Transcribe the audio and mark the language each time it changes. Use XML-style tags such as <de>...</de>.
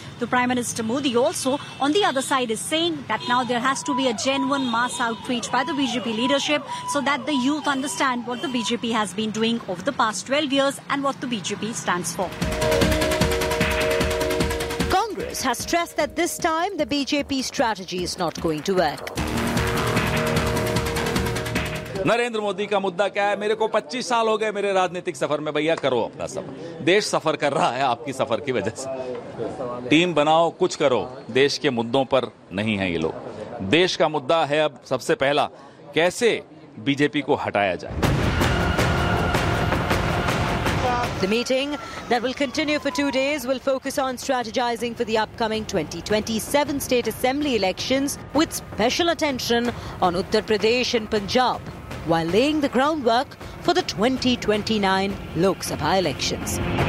<en>The Prime Minister Modi also, on the other side, is saying that now there has to be a genuine mass outreach by the BJP leadership so that the youth understand what the BJP has been doing over the past 12 years and what the BJP stands for. Congress has stressed that this time the BJP strategy is not going to work.</en> <hi>Narendra Modi का मुद्दा क्या है, मेरे को 25 साल हो गए मेरे राजनीतिक सफर में. भैया करो अपना सफर, देश सफर कर रहा है आपकी सफर की वजह से. टीम बनाओ, कुछ करो, देश के मुद्दों पर नहीं है ये लोग. देश का मुद्दा है अब सबसे पहला कैसे बीजेपी को हटाया जाए.</hi> <en>The meeting that will continue for 2 days will focus on strategizing for the upcoming 2027 state assembly elections with special attention on Uttar Pradesh and Punjab, while laying the groundwork for the 2029 Lok Sabha elections.</en>